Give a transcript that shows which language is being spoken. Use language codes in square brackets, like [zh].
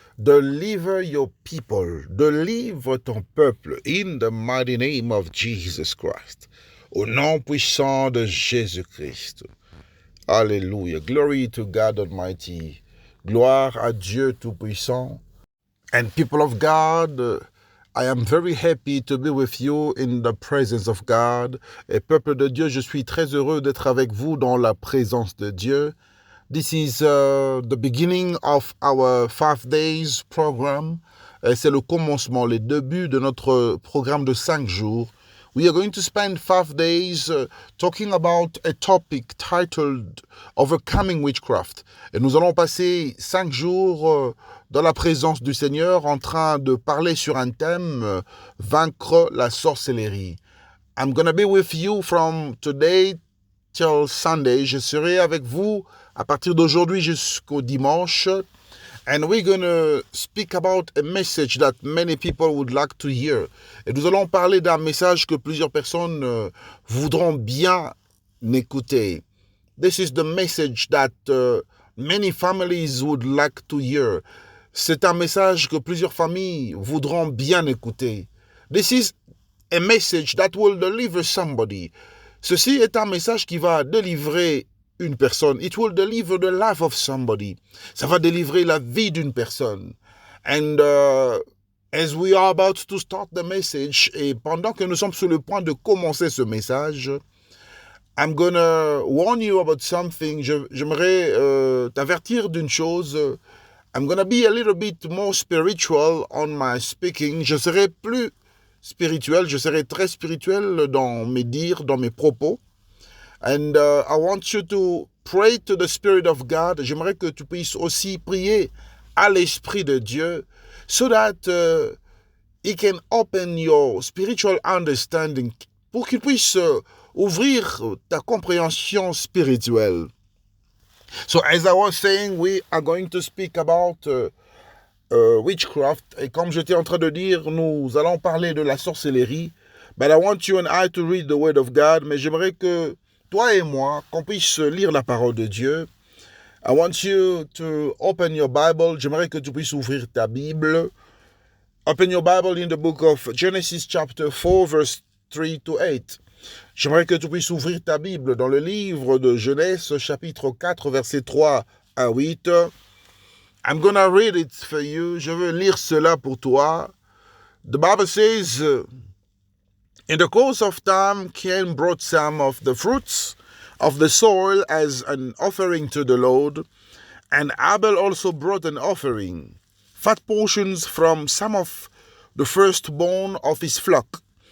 [en] Deliver your people, [fr] délivre ton peuple. [en] In the mighty name of Jesus Christ, [fr] au nom puissant de Jésus-Christ. [en] Hallelujah. Glory to God Almighty. [fr] Gloire à Dieu Tout-Puissant. [en] And people of God, I am very happy to be with you in the presence of God. [fr] Et peuple de Dieu, je suis très heureux d'être avec vous dans la présence de Dieu. [en] This is the beginning of our 5 days program. [fr] C'est le commencement, le début de notre programme de 5 jours. [en] We are going to spend 5 days talking about a topic titled Overcoming Witchcraft. [fr] Et nous allons passer 5 jours dans la présence du Seigneur en train de parler sur un thème, vaincre la sorcellerie. [en] I'm going to be with you from today till Sunday. [fr] Je serai avec vous à partir d'aujourd'hui jusqu'au dimanche. [en] And we're going to speak about a message that many people would like to hear. [fr] Et nous allons parler d'un message que plusieurs personnes voudront bien écouter. [en] This is the message that many families would like to hear. [fr] C'est un message que plusieurs familles voudront bien écouter. [en] This is a message that will deliver somebody. [fr] Ceci est un message qui va délivrer une personne. [en] It will deliver the life of somebody. [fr] Ça va délivrer la vie d'une personne. [en] And as we are about to start the message, [fr] et pendant que nous sommes sur le point de commencer ce message, [en] I'm gonna warn you about something. [fr] J'aimerais t'avertir d'une chose. [en] I'm gonna be a little bit more spiritual on my speaking. [fr] Je serai plus spirituel, je serai très spirituel dans mes dires, dans mes propos. [en] And I want you to pray to the Spirit of God. [fr] J'aimerais que tu puisses aussi prier à l'Esprit de Dieu [en] so that He can open your spiritual understanding [fr] pour qu'il puisse ouvrir ta compréhension spirituelle. [en] So as I was saying, we are going to speak about witchcraft. [fr] Et comme j'étais en train de dire, nous allons parler de la sorcellerie. [en] But I want you and I to read the word of God. [fr] Mais j'aimerais que toi et moi, qu'on puisse lire la parole de Dieu. [en] I want you to open your Bible. [fr] J'aimerais que tu puisses ouvrir ta Bible. [en] Open your Bible in the book of Genesis chapter 4 verse 3 to 8. [fr] J'aimerais que tu puisses ouvrir ta Bible dans le livre de Genèse chapitre 4 verset 3 à 8. [en] I'm gonna read it for you. [fr] Je veux lire cela pour toi. [en] The Bible says, in the course of time, Cain brought some of the fruits of the soil as an offering to the Lord, and Abel also brought an offering, fat portions from some of the firstborn of his flock.